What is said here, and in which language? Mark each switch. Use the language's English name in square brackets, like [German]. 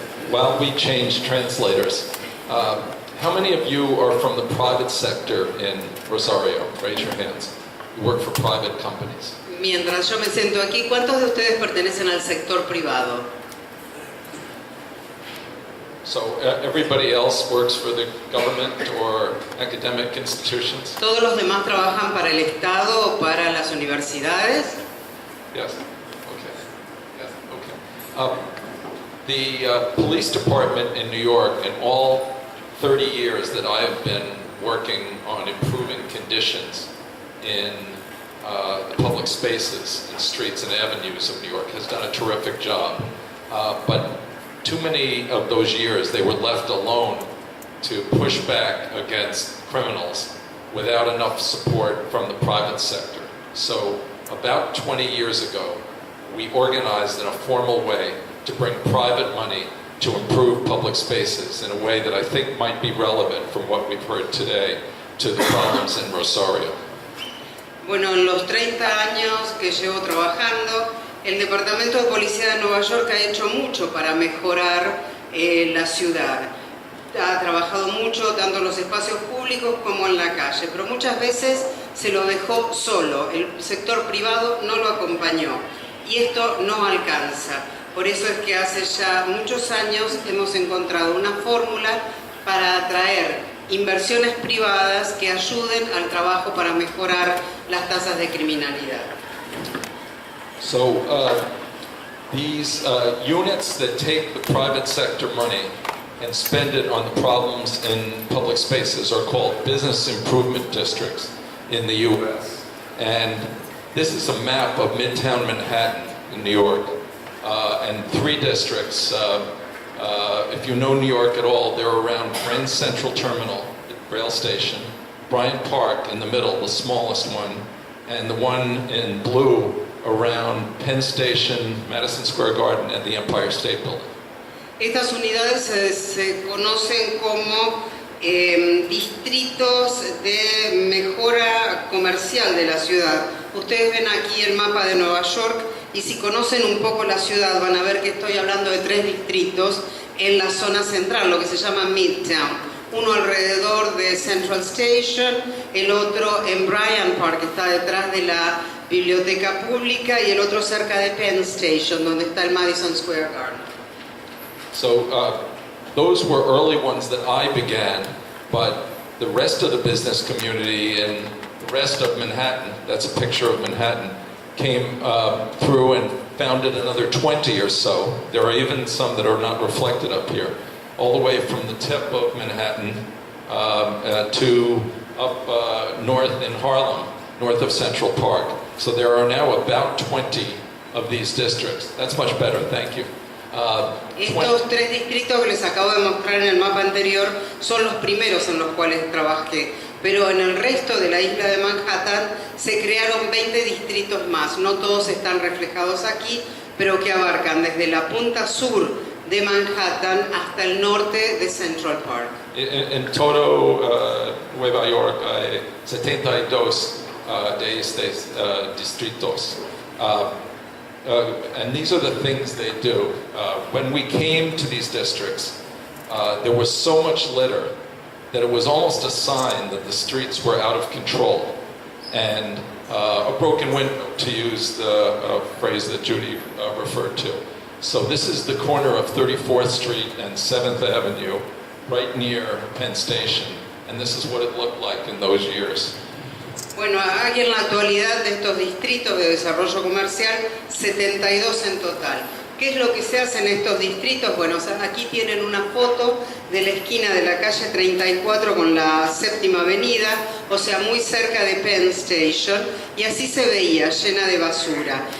[English] While we change translators, how many of you are from the private sector in Rosario? Raise your hands. You work for private companies. [Spanish] Mientras yo me siento aquí, ¿cuántos de ustedes pertenecen al sector privado? [English] So everybody else works for the government or academic institutions? [Spanish] ¿Todos los demás trabajan para el Estado o para las universidades? [English] Yes. Okay. Yes. Okay. The police department in New York, in all 30 years that I have been working on improving conditions in the public spaces and streets and avenues of New York, has done a terrific job. But too many of those years they were left alone to push back against criminals without enough support from the private sector. So about 20 years ago, we organized in a formal way to bring private money to improve public spaces in a way that I think might be relevant from what we've heard today. to the problems in Rosario? [Spanish] Bueno, en los 30 años que llevo trabajando, el Departamento de Policía de Nueva York ha hecho mucho para mejorar la ciudad. Ha trabajado mucho tanto en los espacios públicos como en la calle, pero muchas veces se lo dejó solo, el sector privado no lo acompañó y esto no alcanza. Por eso es que hace ya muchos años hemos encontrado una fórmula para atraer inversiones privadas que ayuden al trabajo para mejorar las tasas de criminalidad. [English] So these units that take the private sector money and spend it on the problems in public spaces are called business improvement districts in the U.S. And this is a map of Midtown Manhattan in New York. And 3 districts, if you know New York at all, they're around Grand Central Terminal, the rail station, Bryant Park in the middle, the smallest one, and the one in blue around Penn Station, Madison Square Garden, and the Empire State Building. [Spanish] Estas unidades se conocen como distritos de mejora comercial de la ciudad. Ustedes ven aquí el mapa de Nueva York y si conocen un poco la ciudad van a ver que estoy hablando de 3 distritos en la zona central, lo que se llama Midtown. Uno alrededor de Central Station, el otro en Bryant Park, que está detrás de la biblioteca pública, y el otro cerca de Penn Station, donde está el Madison Square Garden. [English] So those were early ones that I began, but the rest of the business community and the rest of Manhattan, that's a picture of Manhattan, came through and founded another 20 or so. There are even some that are not reflected up here, all the way from the tip of Manhattan to up north in Harlem, north of Central Park. So there are now about 20 of these districts. That's much better, thank you. [Spanish] Estos 3 distritos que les acabo de mostrar en el mapa anterior son los primeros en los cuales trabajé, pero en el resto de la isla de Manhattan se crearon 20 distritos más. No todos están reflejados aquí, pero que abarcan desde la punta sur de Manhattan hasta el norte de Central Park. En todo Nueva York hay 72 de estos distritos. [English] And these are the things they do. When we came to these districts, there was so much litter that it was almost a sign that the streets were out of control. And a broken window, to use the phrase that Judy referred to. So this is the corner of 34th Street and 7th Avenue, right near Penn Station. And this is what it looked like in those years. [Spanish] Bueno, hay en la actualidad de estos distritos de desarrollo comercial 72 en total. ¿Qué es lo que se hace en estos distritos? Bueno, aquí tienen una foto de la esquina de la calle 34 con la 7ª Avenida, o sea, muy cerca de Penn Station, y así se veía, llena de basura.